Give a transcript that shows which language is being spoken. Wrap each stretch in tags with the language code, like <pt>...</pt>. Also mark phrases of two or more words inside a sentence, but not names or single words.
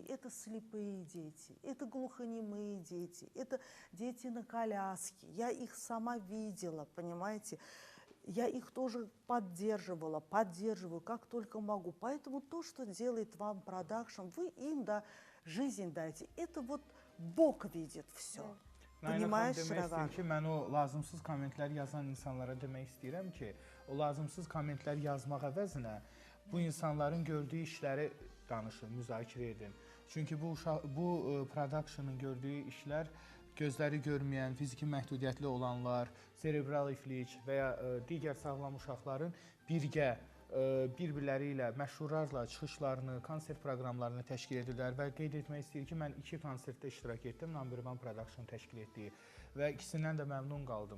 <ru>Это слепые дети, это глухонемые дети, это дети на коляске. Я их сама видела, понимаете. Я их тоже поддерживаю, как только могу. Поэтому то, что делает вам продакшн, вы им, да, жизнь дайте. Это вот Бог видит все. Понимаешь, Ravon?</ru> <az>Ki, mən o lazımsız kommentlər yazan insanlara demək istəyirəm ki, o lazımsız kommentlər yazmaq əvəzinə bu insanların gördüyü işləri danışın, müzakirə edin. Çünki bu production'ın gördüyü işlər gözləri görməyən, fiziki məhdudiyyətli olanlar, cerebral iflic və ya digər sağlam uşaqların birgə bir-birləri ilə məşhurlarla çıxışlarını, konsert proqramlarını təşkil edirlər və qeyd etmək istəyir ki, mən 2 konsertdə iştirak etdim, Number One Production təşkil etdiyi və ikisindən də məmnun qaldım.</az>